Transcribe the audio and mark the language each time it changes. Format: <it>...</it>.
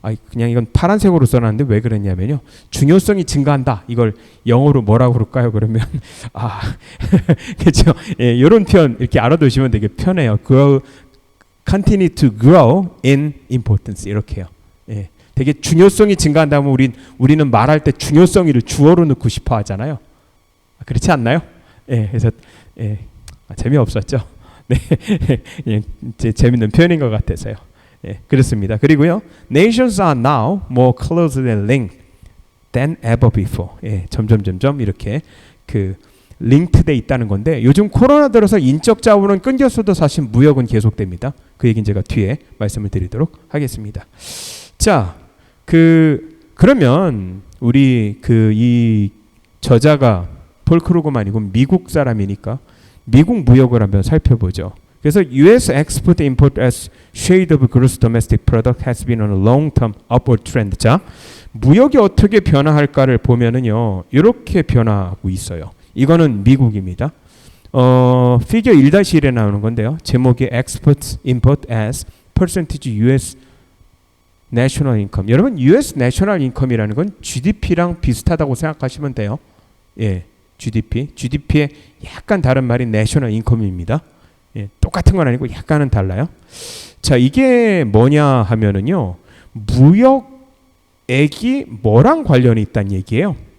<ko>그냥 이건 파란색으로 써놨는데 왜 그랬냐면요. 중요성이 증가한다. 이걸 영어로 뭐라고 그럴까요? 그러면 그렇죠. 예, 이런 표현 이렇게 알아두시면 되게 편해요.</ko> <en>continue to grow in importance</en> <ko>이렇게요. 예, 되게 중요성이 증가한다면 우리는 말할 때 중요성이를 주어로 넣고 싶어 하잖아요. 그렇지 않나요? 예, 그래서 재미없었죠. 네, 예, 재밌는 표현인 것 같아서요. 예, 그렇습니다. 그리고요,</ko> <en>nations are now more closely linked than ever before.</en> <ko>예, 점점 이렇게 그 링크돼 있다는 건데 요즘 코로나 들어서 인적 자원은 끊겼어도 사실 무역은 계속됩니다. 그 얘기는 제가 뒤에 말씀을 드리도록 하겠습니다. 자, 그러면 우리 이 저자가 폴 크루그만이고 미국 사람이니까 미국 무역을 한번 살펴보죠. 그래서 U.S.</ko> <en>export import as share of gross domestic product has been on a long-term upward trend.</en> <ko>자, 무역이 어떻게 변화할까를 보면은요, 이렇게 변화하고 있어요. 이거는 미국입니다. 피겨 1-1에 나오는 건데요. 제목이</ko> <en>export import as percentage U.S. national income.</en> <ko>여러분,</ko> <en>U.S.</en> <ko>national income이라는 건 GDP랑 비슷하다고 생각하시면 돼요. 예, GDP의 약간 다른 말이 national income입니다. 예, 똑같은 건 아니고 약간은 달라요. 자, 이게 뭐냐 하면은요, 무역액이 뭐랑 관련이 있다는 얘기예요.</ko>